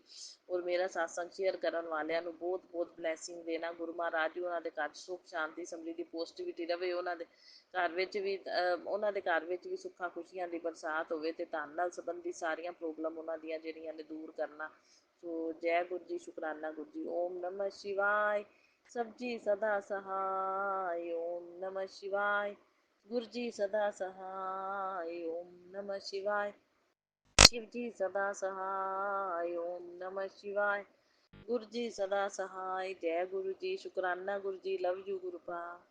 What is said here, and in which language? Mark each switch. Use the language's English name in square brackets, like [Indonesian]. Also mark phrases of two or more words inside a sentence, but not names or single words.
[Punjabi] ਔਰ ਮੇਰਾ ਸਾਸੰਗ ਸ਼ੇਅਰ ਕਰਨ ਵਾਲਿਆਂ ਨੂੰ ਬਹੁਤ ਬਹੁਤ ਬਲੈਸਿੰਗ ਦੇਣਾ ਗੁਰੂ ਮਹਾਰਾਜ ਜੀ, ਉਹਨਾਂ ਦੇ ਘਰ ਸੁੱਖ ਸ਼ਾਂਤੀ ਸਮਰਿੱਧੀ ਪੋਜ਼ਿਟਿਵਿਟੀ ਰਵੇ, ਉਹਨਾਂ ਦੇ ਘਰ ਵਿੱਚ ਵੀ ਸੁੱਖਾਂ ਖੁਸ਼ੀਆਂ ਦੀ ਬਰਸਾਤ ਹੋਵੇ, ਤੇ ਧਨ ਨਾਲ ਸੰਬੰਧੀ ਸਾਰੀਆਂ ਪ੍ਰੋਬਲਮ ਉਹਨਾਂ ਦੀਆਂ ਜਿਹੜੀਆਂ ਨੇ ਦੂਰ ਕਰਨਾ। ਸੋ ਜੈ ਗੁਰੂ ਜੀ, ਸ਼ੁਕਰਾਨਾ ਗੁਰੂ ਜੀ। [Sanskrit] ओम नमः शिवाय, [Punjabi] ਸਬਜੀ ਸਦਾ ਸਹਾय, [Sanskrit] ओम नमः शिवाय, [Punjabi] ਗੁਰੂ ਜੀ ਸਦਾ ਸਹਾय, [Sanskrit] ओम नमः शिवाय, [Punjabi] ਸ਼ਿਵ ਜੀ ਸਦਾ ਸਹਾਇ, [Sanskrit] ओम नमः शिवाय, [Punjabi] ਗੁਰੂ ਜੀ ਸਦਾ ਸਹਾਇ। ਜੈ ਗੁਰੂ ਜੀ, ਸ਼ੁਕਰਾਨਾ ਗੁਰੂ ਜੀ, [English] love you गुरु पा।